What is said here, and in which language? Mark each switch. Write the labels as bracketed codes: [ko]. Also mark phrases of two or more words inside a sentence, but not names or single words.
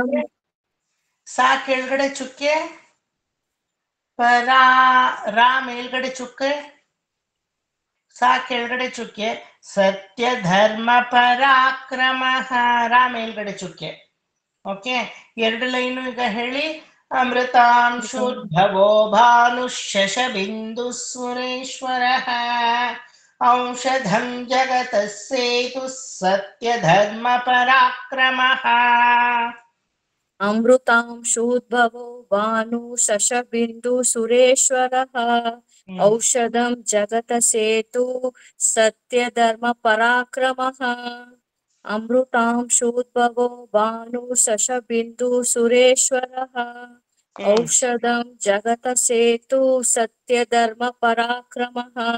[kn] ಸಾ ಕೆಳಗಡೆ ಚುಕ್ಕೆ, ರಾ ಮೇಲ್ಗಡೆ ಚುಕ್ಕೆ, ಸಾ ಕೆಳಗಡೆ ಚುಕ್ಕೆ. [sa] ಸತ್ಯಧರ್ಮ ಪರಾಕ್ರಮಃ [kn] ರಾ ಮೇಲ್ಗಡೆ ಚುಕ್ಕೆ. ಓಕೆ, 2 ಲೈನು ಈಗ ಹೇಳಿ. [sa] अमृतांशुद्भवो भानुः शशबिन्दुः सुरेश्वरः औषधं जगतः सेतुः सत्यधर्मपराक्रमः अमृतांशोद्भवो भानु शशबिन्दु सुरेश्वरः औषधं जगतसेतु सत्यधर्म पराक्रमः अमृतांशोद्भवो भानु शशबिन्दु सुरेश्वरः औषधं जगतसेतु सत्यधर्म पराक्रमः